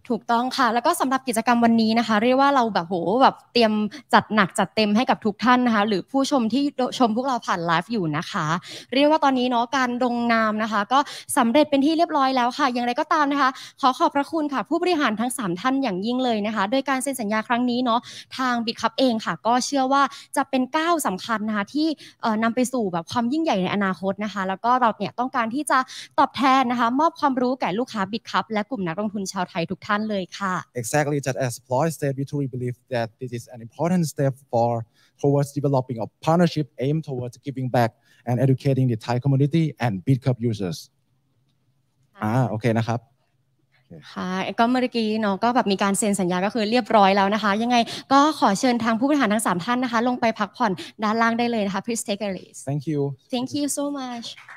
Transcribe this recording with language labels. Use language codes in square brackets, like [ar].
[th] ถูกต้องค่ะแล้วก็สำหรับกิจกรรมวันนี้นะคะเรียกว่าเราแบบแบบเตรียมจัดหนักจัดเต็มให้กับทุกท่านนะคะหรือผู้ชมที่ชมพวกเราผ่านไลฟ์อยู่นะคะเรียกว่าตอนนี้เนาะการลงนามนะคะก็สำเร็จเป็นที่เรียบร้อยแล้วค่ะอย่างไรก็ตามนะคะขอบพระคุณค่ะผู้บริหารทั้ง3ท่านอย่างยิ่งเลยนะคะโดยการเซ็นสัญญาครั้งนี้เนาะทาง Bitkub เองค่ะก็เชื่อว่าจะเป็นก้าวสำคัญนะคะที่นำไปสู่แบบความยิ่งใหญ่ในอนาคตนะคะแล้วก็เราเนี่ยต้องการที่จะตอบแทนนะคะมอบความรู้แก่ ลูกค้า Bitkub และกลุ่มนักลงทุนชาวไทยทุกท่านเลยค่ะ [en] Exactly, just as Ploy said, we truly believe that this is an important step towards developing a partnership aimed towards giving back and educating the Thai community and Bitkub users. [th] โอเคนะครับ ค่ะก็เมื่อกี้เนาะก็แบบมีการเซ็นสัญญาก็คือเรียบร้อยแล้วนะคะยังไงก็ขอเชิญทางผู้บริหารทั้ง3ท่านนะคะลงไปพักผ่อนด้านล่างได้เลยนะคะ [en] Please take a rest. Thank you. Thank you so much.